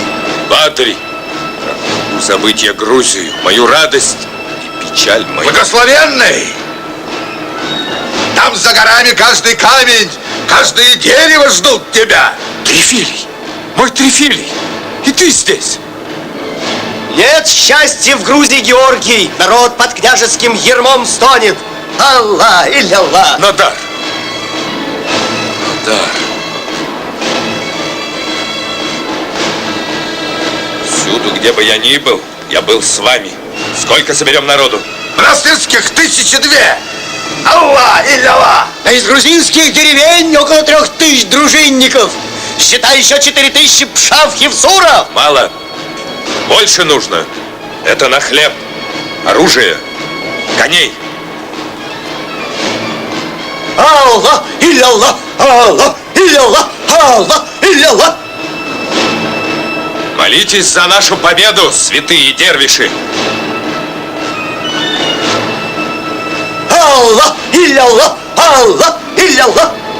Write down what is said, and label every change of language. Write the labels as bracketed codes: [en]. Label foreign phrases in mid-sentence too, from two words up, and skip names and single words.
[ru] Батри, забыть я Грузию, мою радость и печаль мою. Благословенный! Там за горами каждый камень, каждое дерево ждут тебя. Трифилий, мой Трифилий, и ты здесь. Нет счастья в Грузии, Георгий. Народ под княжеским ярмом стонет. [ar] الله، إلا الله. [ru] Надар. Надар. Всюду, где бы я ни был, я был с вами. Сколько соберем народу? Монастырских 1002. [ar] الله، إلا الله. [ru] А из грузинских деревень около 3000 дружинников. Считай еще 4000 пшав-хевсуров. Мало. Больше нужно. Это на хлеб, оружие, коней. [ar] الله، إلا الله، الله، إلا الله، الله، إلا الله. [ru] Молитесь за нашу победу, святые дервиши. [ar] الله، إلا الله، الله، إلا الله.